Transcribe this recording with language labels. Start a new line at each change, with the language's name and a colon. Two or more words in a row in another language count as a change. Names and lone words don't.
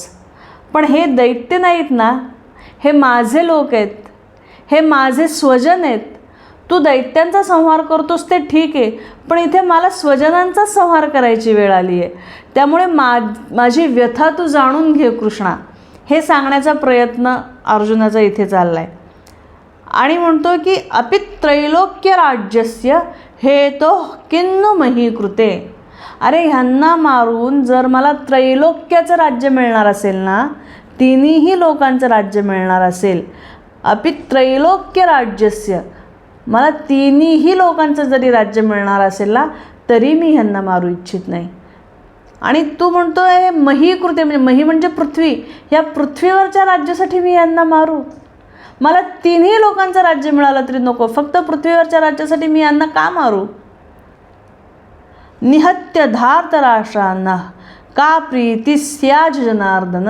Marathi: पण हे दैत्य नाहीत ना, हे माझे लोक आहेत, हे माझे स्वजन आहेत. तू दैत्यांचा संहार करतोस ते ठीक आहे, पण इथे मला स्वजनांचा संहार करायची वेळ आली आहे. त्यामुळे माझी व्यथा तू जाणून घे कृष्णा, हे सांगण्याचा प्रयत्न अर्जुनाचा इथे चालला आहे. आणि म्हणतो की
Sanskrit: अपि त्रैलोक्य राज्यस्य हेतो किन्नु मही कृते.
Marathi: अरे ह्यांना मारून जर मला त्रैलोक्याचं राज्य मिळणार असेल ना, तिन्ही लोकांचं राज्य मिळणार असेल,
Sanskrit: अपि त्रैलोक्य राज्यस्य,
Marathi: मला तिन्ही लोकांचं जरी राज्य मिळणार असेल ना तरी मी ह्यांना मारू इच्छित नाही. आणि तू म्हणतो आहे
Sanskrit: मही कृते,
Marathi: म्हणजे मही म्हणजे पृथ्वी, ह्या पृथ्वीवरच्या राज्यासाठी मी यांना मारू? मला तिन्ही लोकांचं राज्य मिळालं तरी नको, फक्त पृथ्वीवरच्या राज्यासाठी मी यांना का मारू?
Sanskrit: निहत्य धार्तराष्ट्रांना का प्रीती स्याज जनार्दन.